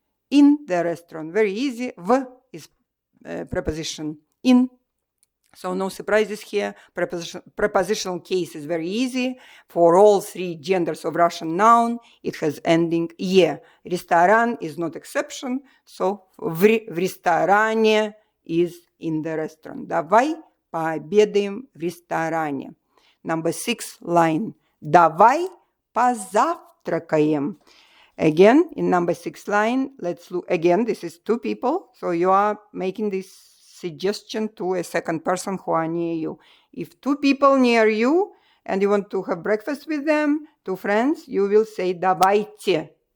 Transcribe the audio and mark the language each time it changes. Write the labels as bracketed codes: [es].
[en] In the restaurant. Very easy. В is preposition. In. So no surprises here. Prepositional case is very easy. For all 3 genders of Russian noun, it has ending «е». Ресторан is not exception. So [ru] в ресторане [en] is in the restaurant. [ru] Давай пообедаем в ресторане. [en] Number 6 line. [ru] Давай позавтракаем. [en] Again, in number 6 line, let's look. Again, this is 2 people. So you are making this suggestion to a second person who are near you. If 2 people near you and you want to have breakfast with them, 2 friends, you will say давайте.